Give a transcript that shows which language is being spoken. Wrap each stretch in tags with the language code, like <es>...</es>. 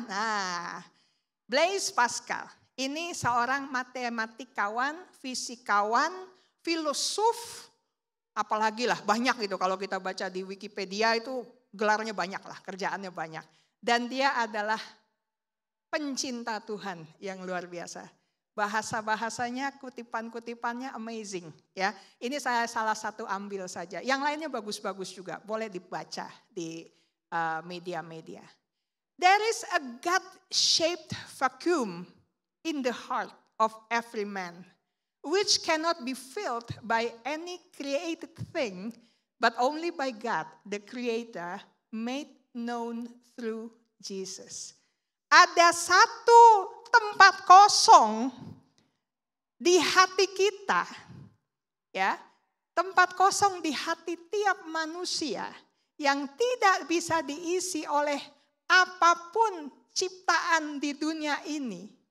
<id>Nah, Blaise Pascal. Ini seorang matematikawan, fisikawan, filosof, apalagi lah banyak gitu kalau kita baca di Wikipedia itu gelarnya banyak lah, kerjaannya banyak. Dan dia adalah pencinta Tuhan yang luar biasa. Bahasa-bahasanya, kutipan-kutipannya amazing ya. Ini saya salah satu ambil saja. Yang lainnya bagus-bagus juga, boleh dibaca di media-media.</id> <en>There is a God-shaped vacuum in the heart of every man, which cannot be filled by any created thing, but only by God, the Creator, made known through Jesus.</en> <id>Ada satu tempat kosong di hati kita, ya, tempat kosong di hati tiap manusia yang tidak bisa diisi oleh apapun ciptaan di dunia ini.</id>